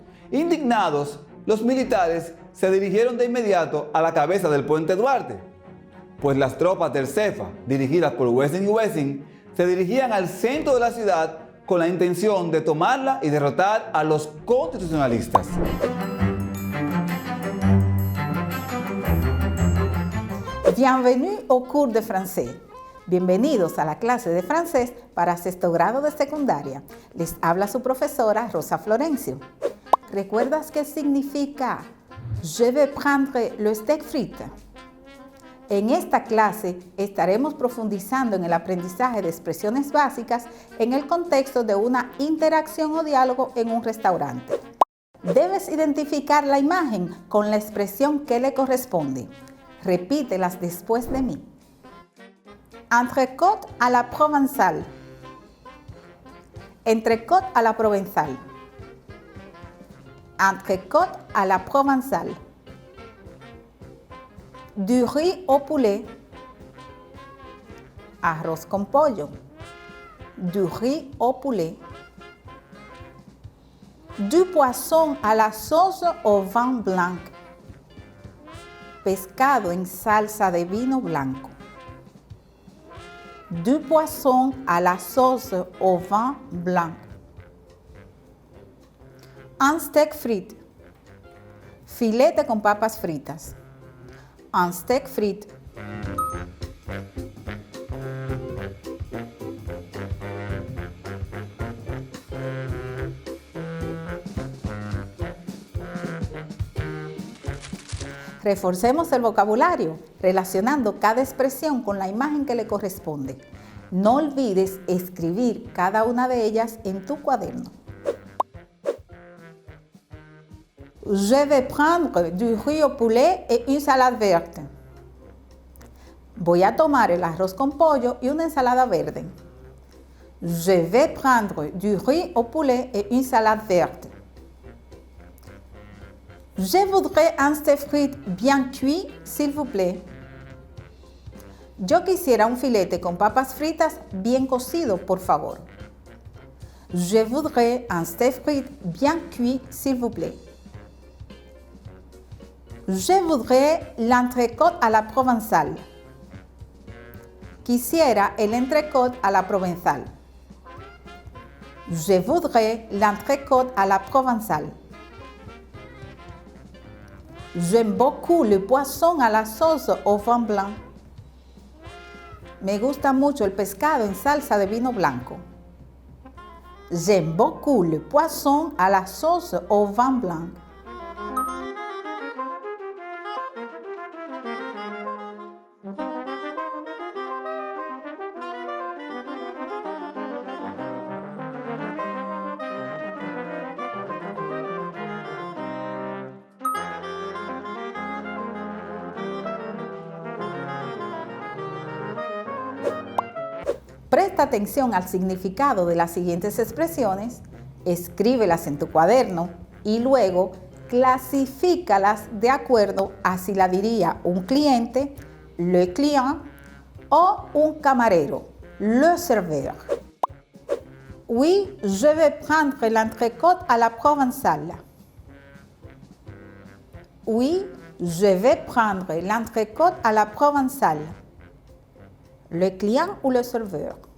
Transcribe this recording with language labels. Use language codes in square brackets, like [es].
[es] Indignados, los militares se dirigieron de inmediato a la cabeza del puente Duarte, pues las tropas del CEFA, dirigidas por Wessing y Wessing, se dirigían al centro de la ciudad con la intención de tomarla y derrotar a los constitucionalistas. [fr] Bienvenue au cours de français. [es] Bienvenidos a la clase de francés para sexto grado de secundaria. Les habla su profesora Rosa Florencio. ¿Recuerdas qué significa [fr] je vais prendre le steak frite? [es] En esta clase estaremos profundizando en el aprendizaje de expresiones básicas en el contexto de una interacción o diálogo en un restaurante. Debes identificar la imagen con la expresión que le corresponde. Repítelas después de mí. [fr] Entrecôte à la provençale. Entrecôte à la provençale. Entrecôte à la provençale. Du riz au poulet. [es] Arroz con pollo. [fr] Du riz au poulet. Du poisson à la sauce au vin blanc. [es] Pescado en salsa de vino blanco. [fr] Du poisson à la sauce au vin blanc. Un steak frit. [es] Filete con papas fritas. [fr] Un steak frit. [es] Reforcemos el vocabulario, relacionando cada expresión con la imagen que le corresponde. No olvides escribir cada una de ellas en tu cuaderno. [fr] Je vais prendre du riz au poulet et une salade verte. [es] Voy a tomar el arroz con pollo y una ensalada verde. [fr] Je vais prendre du riz au poulet et une salade verte. Je voudrais un steak frit bien cuit, s'il vous plaît. [es] Yo quisiera un filete con papas fritas bien cocido, por favor. [fr] Je voudrais un steak frit bien cuit, s'il vous plaît. Je voudrais l'entrecôte à la provençale. [es] Quisiera el entrecôte a la provenzal. [fr] Je voudrais l'entrecôte à la provençale. J'aime beaucoup le poisson à la sauce au vin blanc. [es] Me gusta mucho el pescado en salsa de vino blanco. [fr] J'aime beaucoup le poisson à la sauce au vin blanc. [es] Presta atención al significado de las siguientes expresiones, escríbelas en tu cuaderno y luego clasifícalas de acuerdo a si la diría un cliente, [fr] le client, [es] o un camarero, [fr] le serveur. Oui, je vais prendre l'entrecôte à la provençale. Oui, je vais prendre l'entrecôte à la provençale. Le client ou le serveur?